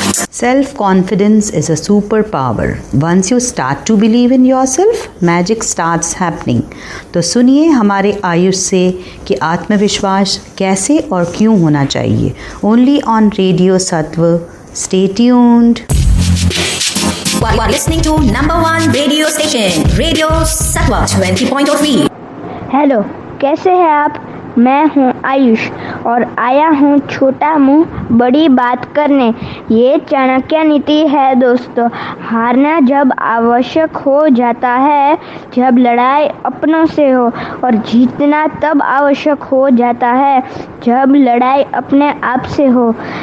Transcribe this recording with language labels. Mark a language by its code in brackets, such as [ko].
[en] Self-confidence is a superpower. Once you start to believe in yourself, magic starts happening. [hi] तो सुनिए हमारे आयुष से कि आत्मविश्वास कैसे और क्यों होना चाहिए। [en] Only on Radio Sattva. Stay tuned. You are listening to #1 radio station, Radio Sattva 20.3. [hi] Hello, कैसे हैं आप? मैं हूं आयुष और आया हूं छोटा मुंह बड़ी बात करने। ये चाणक्य नीति है दोस्तों। हारना जब आवश्यक हो जाता है, जब लड़ाई अपनों से हो, और जीतना तब आवश्यक हो जाता है जब लड़ाई अपने आप से हो।